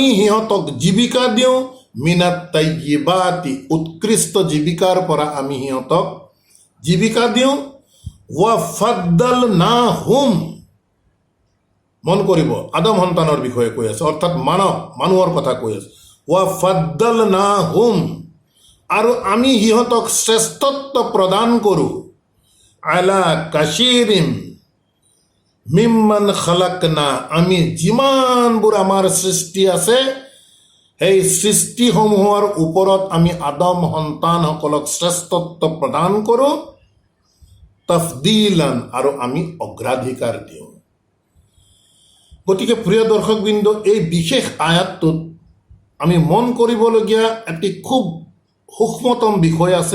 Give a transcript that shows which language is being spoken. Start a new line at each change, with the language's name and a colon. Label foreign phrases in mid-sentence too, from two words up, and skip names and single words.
Assamese: সিহঁতক জীৱিকা দিওঁ,
Arabic: مِنَ الطَّيِّبَاتِ,
Assamese: উৎকৃষ্ট জীৱিকাৰ পৰা আমি সিহঁতক জীৱিকা দিওঁ,
Arabic: وَفَضَّلْنَاهُمْ,
Assamese: মন কৰিব আদম সন্তানৰ বিষয়ে কৈ আছে, অৰ্থাৎ মানুহৰ কথা কৈ আছে,
Arabic: وَفَضَّلْنَاهُمْ,
Assamese: আৰু আমি সিহঁতক শ্ৰেষ্ঠত্ব প্ৰদান কৰোঁ,
Arabic: عَلَى كَثِيرٍ مِمَّنْ خَلَقْنَا,
Assamese: আমি যিমানবোৰ আমাৰ সৃষ্টি আছে সেই সৃষ্টিসমূহৰ ওপৰত আমি আদম সন্তানসকলক শ্ৰেষ্ঠত্ব প্ৰদান কৰোঁ, তফদিলান, আৰু আমি অগ্ৰাধিকাৰ দিওঁ। গতিকে প্ৰিয় দৰ্শকবৃন্দ, এই বিশেষ আয়াতটোত আমি মন কৰিবলগীয়া এটি খুব সূক্ষ্মতম বিষয় আছে।